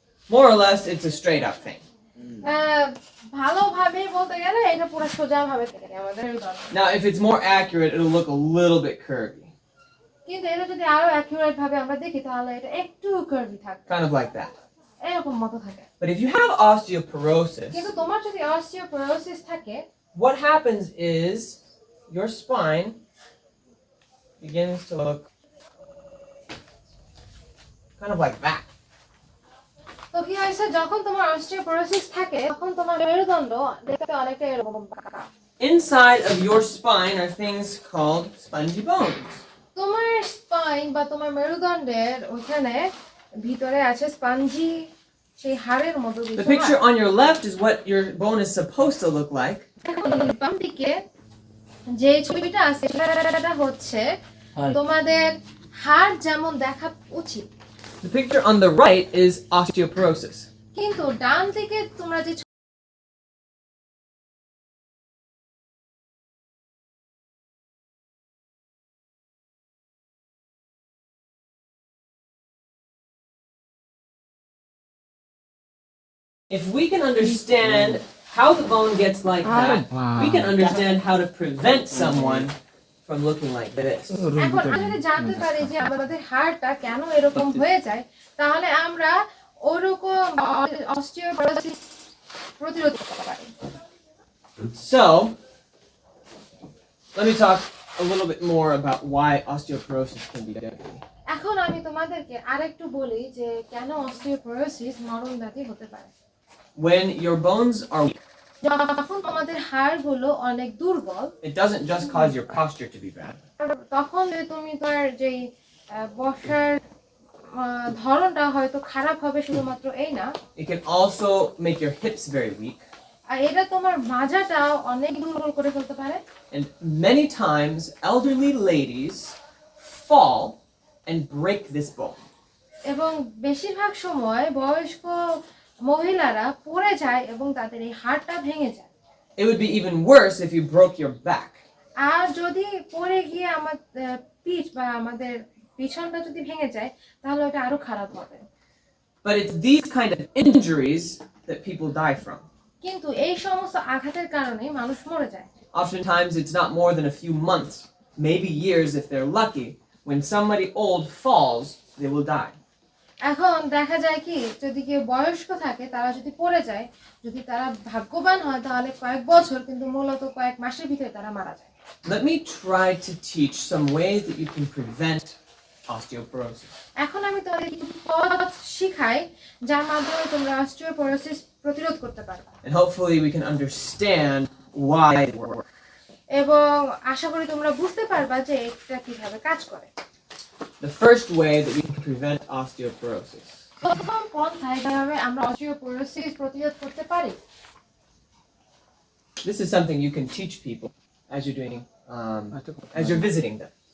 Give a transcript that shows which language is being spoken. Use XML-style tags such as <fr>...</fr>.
<en>More or less, it's a straight up thing.</en> <bn>ভালোভাবে বলতে গেলে এটা পুরো সোজা ভাবে থাকে আমাদের মেরুদণ্ড।</bn> <en>Now, if it's more accurate, it'll look a little bit curvy.</en> <bn>কিন্তু এটা যদি আরো অ্যাকুরেট ভাবে আমরা দেখি তাহলে এটা একটু কার্ভি থাকে,</bn> <en>Kind of like that.</en> <bn>এরকম মতো থাকে।</bn> <en>But if you have osteoporosis,</en> <bn>কিন্তু তোমার যদি অস্টিওপোরোসিস থাকে,</bn> <en>what happens is your spine begins to look kind of like that.</en> <bn>তো কি হয়েছে যখন তোমার অস্টিওপোরোসিস থাকে তখন তোমার মেরুদণ্ড দেখতে অনেকটা এরকম বাঁকা।</bn> <en>Inside of your spine are things called spongy bones.</en> <bn>তোমার স্পাইন বা তোমার মেরুদণ্ডের ওখানে ভিতরে আছে স্পঞ্জি, সেই হাড়ের মতো</bn> <en>The</en> <bn>কিছু।</bn> <en>picture on your left is what your bone is supposed to look like.</en> <bn>বাম দিকে যে ছবিটা আছে সেটা হচ্ছে তোমাদের হাড় যেমন দেখা উচিত।</bn> <en>The picture on the right is osteoporosis.</en> <bn>কিন্তু ডান দিকে তোমরা যে</bn> <en>If we can understand how the bone gets like that, we can understand how to prevent someone from looking like this.</en> <bn>এখন আমরা যদি জানতে পারি যে আমাদের হাড়টা কেন এরকম হয়ে যায় তাহলে আমরা ওরকম অস্টিওপোরোসিস প্রতিরোধ করতে পারি।</bn> <en>So, let me talk a little bit more about why osteoporosis can be deadly.</en> <bn>এখন আমি তোমাদেরকে আরেকটু বলি যে কেন অস্টিওপোরোসিস মরণব্যাধি হতে পারে।</bn> <en>When your bones are weak,</en> <bn>যখন তোমাদের হাড়গুলো অনেক দুর্বল,</bn> <en>it doesn't just cause your posture to be bad.</en> <bn>তখন যে তুমি তোমার যেই বসার ধরনটা হয়তো খারাপ হবে শুধুমাত্র এই না,</bn> <en>It can also make your hips very weak.</en> <bn>আর এটা তোমার মাজাটাও অনেক দুর্বল করে ফেলতে পারে।</bn> <en>And many times, elderly ladies fall and break this bone.</en> <bn>এবং বেশিরভাগ সময় বয়স্ক মহিলারা পড়ে যায় এবং তাদের এই হাড়টা ভেঙে যায়।</bn> <en>It would be even worse if you broke your back.</en> <bn>আর যদি পড়ে গিয়ে আমাদের পিঠ বা আমাদের পিছনটা যদি ভেঙে যায় তাহলে ওটা আরো খারাপ হবে।</bn> <en>But it's these kind of injuries that people die from.</en> <bn>কিন্তু এই সমস্ত আঘাতের কারণে মানুষ মরে যায়।</bn> <en>Oftentimes, it's not more than a few months, maybe years if they're lucky. When somebody old falls, they will die.</en> <bn>এখন দেখা যায় কি যদি কেউ বয়স্ক থাকে তারা যদি পড়ে যায়, যদি তারা ভাগ্যবান হয় তাহলে কয়েক বছর, কিন্তু মূলত কয়েক মাসের ভিতরে তারা মারা যায়।</bn> <en>Let me try to teach some ways that you can prevent osteoporosis.</en> <bn>এখন আমি তোমাদের কিছু পথ শিখাই যার মাধ্যমে তোমরা অস্টিওপোরোসিস প্রতিরোধ করতে পারবে।</bn> <en>And hopefully we can understand why they work.</en> <bn>এবং আশা করি তোমরা বুঝতে পারবা যে এটা কিভাবে কাজ করে।</bn> <en>The first way that we can prevent osteoporosis</en> <bn>প্রথম পন্থা কিভাবে আমরা অস্টিওপোরোসিস প্রতিরোধ করতে পারি।</bn> <en>This is something you can teach people as you're doing, as you're visiting them.</en>